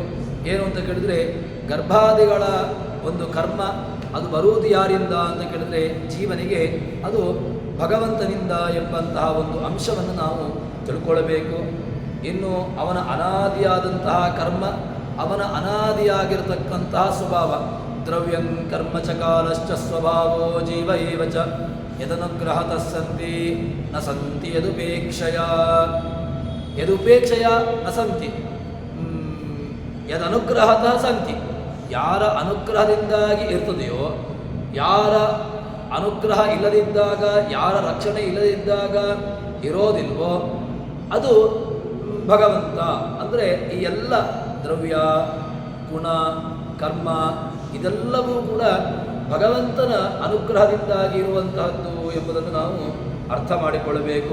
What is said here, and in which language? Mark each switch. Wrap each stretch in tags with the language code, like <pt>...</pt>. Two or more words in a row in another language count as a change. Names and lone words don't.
<kn>ಏನು ಅಂತ ಕೇಳಿದರೆ ಗರ್ಭಾದಿಗಳ ಒಂದು ಕರ್ಮ ಅದು ಬರುವುದು ಯಾರಿಂದ ಅಂತ ಕೇಳಿದರೆ ಜೀವನಿಗೆ ಅದು ಭಗವಂತನಿಂದ ಎಂಬಂತಹ ಒಂದು ಅಂಶವನ್ನು ನಾವು ತಿಳ್ಕೊಳ್ಬೇಕು. ಇನ್ನು ಅವನ ಅನಾದಿಯಾದಂತಹ ಕರ್ಮ, ಅವನ ಅನಾದಿಯಾಗಿರತಕ್ಕಂತಹ ಸ್ವಭಾವ.</kn> <sa>ದ್ರವ್ಯಂ ಕರ್ಮ ಚ ಕಾಲಶ್ಚ ಸ್ವಭಾವೋ ಜೀವ ಏವ ಚ ಯದನುಗ್ರಹತಃ ಸಂತಿ ನ ಸಂತಿ ಯದುಪೇಕ್ಷಯ ನ ಸಂತಿ ಯದನುಗ್ರಹತಃ ಸಂತಿ.</sa> <kn>ಯಾರ ಅನುಗ್ರಹದಿಂದಾಗಿ ಇರ್ತದೆಯೋ, ಯಾರ ಅನುಗ್ರಹ ಇಲ್ಲದಿದ್ದಾಗ, ಯಾರ ರಕ್ಷಣೆ ಇಲ್ಲದಿದ್ದಾಗ ಇರೋದಿಲ್ವೋ ಅದು ಭಗವಂತ. ಅಂದರೆ ಈ ಎಲ್ಲ ದ್ರವ್ಯ, ಗುಣ, ಕರ್ಮ ಇದೆಲ್ಲವೂ ಕೂಡ ಭಗವಂತನ ಅನುಗ್ರಹದಿಂದಾಗಿ ಇರುವಂತಹದ್ದು ಎಂಬುದನ್ನು ನಾವು ಅರ್ಥ ಮಾಡಿಕೊಳ್ಳಬೇಕು.</kn>